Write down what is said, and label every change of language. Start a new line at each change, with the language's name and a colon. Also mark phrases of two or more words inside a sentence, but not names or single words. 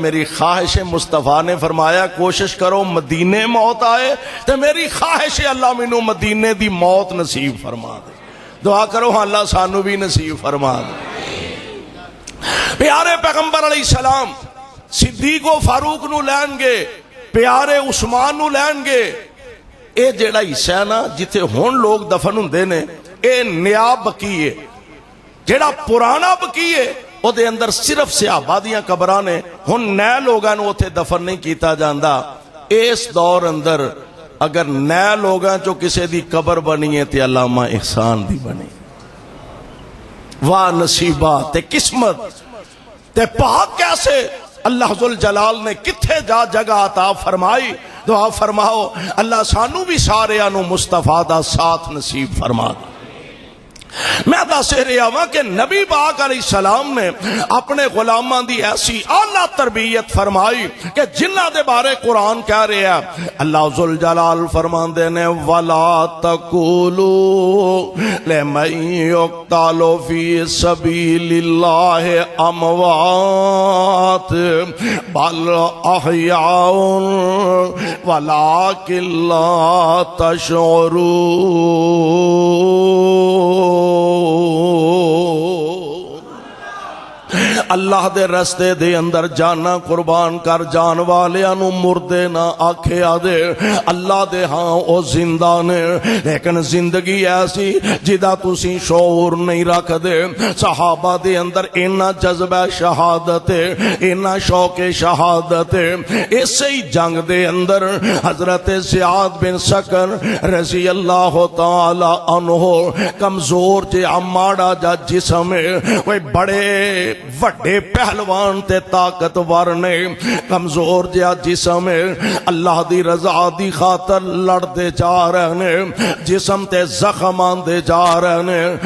Punjabi: میری خواہش مصطفیٰ نے فرمایا کوشش کرو مدینے موت آئے تے میری خواہش اللہ مینوں مدینے دی موت نصیب فرما دے. دعا کرو اللہ سانو بھی نصیب فرما دے. پیارے پیغمبر علیہ السلام صدیق و فاروق نو لین گے, پیارے عثمان نو لین گے. اے جیڑا حصہ ہے نا جتھے ہون لوگ دفن ہوندے نے اے نیا بقی ہے. جیڑا پرانا بقی ہے او دے اندر صرف صحابہ دیاں قبراں نے, ہن نئے لوگاں نو اوتھے دفن نہیں کیتا جاندا. اس دور اندر اگر نئے لوگاں چو کسے دی قبر بنی ہے تے علامہ احسان دی بنی. واہ نصیبہ تے قسمت تے پاک کیسے اللہ ذوالجلال نے کتھے جا جگہ عطا فرمائی. دعا فرماؤ اللہ سانو بھی سارے انو مصطفیٰ دا ساتھ نصیب فرما دے. میں دس رہا ہوں کہ نبی پاک علیہ السلام نے اپنے غلاماں دی ایسی اعلیٰ تربیت فرمائی کہ جنہ دے بارے قرآن کہہ رہے ہیں. اللہ ذوالجلال فرماندے نے
Arabic: وَلَا تَقُولُوا لِمَن يُقْتَلُ فِي سَبِيلِ اللَّهِ أَمْوَاتٌ بَلْ أَحْيَاءٌ وَلَكِنْ لَا تَشْعُرُونَ.
Punjabi: اللہ دے رستے دے اندر جانا قربان کر جان والیاں نو مردے نہ آکھیا دے. اللہ دے ہاں او زندہ نے لیکن زندگی ایسی جدا تسی شعور نہیں رکھ دے. صحابہ دے اندر اینا جذبہ شہادت اینا شوق شہادت. اسی ہی جنگ دے اندر حضرت زیاد بن سکن رضی اللہ تعالی عنہ کمزور جے اماڑا جا جسم کوئی بڑے وڈے پہلوان تے طاقتور نے, کمزور جہا جسم اللہ دی رضا دی خاطر لڑتے جا رہے نے, جسم تے زخم آندے جا رہے نے.